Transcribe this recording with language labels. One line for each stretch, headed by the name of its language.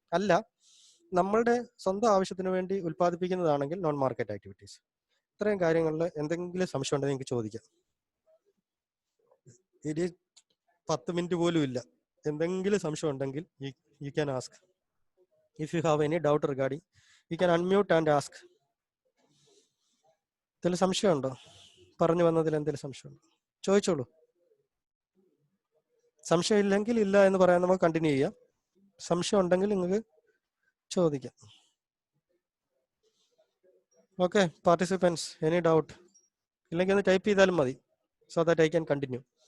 Malayalam: അല്ല, നമ്മളുടെ സ്വന്തം ആവശ്യത്തിന് വേണ്ടി ഉൽപ്പാദിപ്പിക്കുന്നതാണെങ്കിൽ നോൺ മാർക്കറ്റ് ആക്ടിവിറ്റീസ്. ഇത്രയും കാര്യങ്ങളിൽ എന്തെങ്കിലും സംശയം ഉണ്ടെങ്കിൽ നിങ്ങൾക്ക് ചോദിക്കാം. ഇനി 10 മിനിറ്റ് പോലും ഇല്ല. എന്തെങ്കിലും സംശയം ഉണ്ടെങ്കിൽ
English: you can ask. If you have any doubt regarding, you can unmute and ask.
Malayalam: എന്തെങ്കിലും സംശയമുണ്ടോ? പറഞ്ഞു വന്നതിൽ എന്തെങ്കിലും സംശയമുണ്ടോ? ചോദിച്ചോളൂ. സംശയം ഇല്ലെങ്കിൽ ഇല്ല എന്ന് പറയാൻ നമുക്ക് കണ്ടിന്യൂ ചെയ്യാം. സംശയം ഉണ്ടെങ്കിൽ നിങ്ങൾക്ക് ചോദിക്കാം. Okay participants, any doubt? ഇല്ലെങ്കിൽ ഒന്ന് ടൈപ്പ് ചെയ്താലും മതി,
English: so that I can continue.